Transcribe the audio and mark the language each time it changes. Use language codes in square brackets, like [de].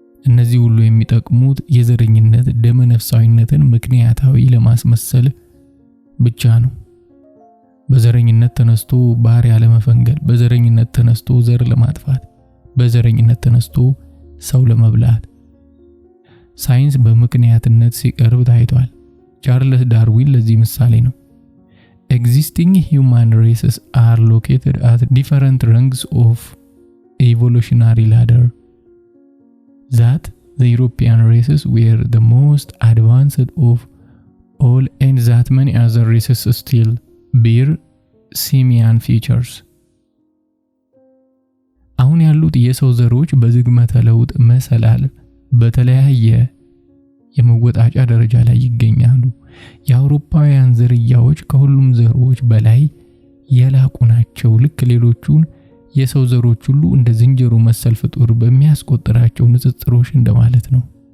[am] እነዚህ ሁሉ የሚጠቅሙት የዘረኝነት ደመነፍሳዊነትን ምክንያታዊ ለማስመሰል ብቻ ነው። በዘረኝነት ተነስቶ ባሪያ ለመፈንገል፣ በዘረኝነት ተነስቶ ዘር ለማጥፋት፣ በዘረኝነት ተነስቶ ሰው ለመብላት ሳይንስ በምክንያትነት ሲቀርብ ታይቷል። ቻርልስ ዳርዊን ለዚህ ምሳሌ ነው። [en] Existing human races are located at different rungs of evolutionary ladder. That the European races were the most advanced of all and that many other races still bear simian features. [am] አሁን ያሉት የሰው ዘሮች በዝግመተ ለውጥ መሰላል በተለያየ የመወጣጫ ደረጃ ላይ ይገኛሉ። የአውሮፓውያን ዝርያዎች ከሁሉም ዘሮች በላይ የላቁ ናቸው። ልክ ሌሎቹን የሰው ዘሮች ሁሉ እንደ ዝንጀሮ መሰል ፍጡር በሚያስቆጥራቸው ንጽጽሮች እንደማለት ነው።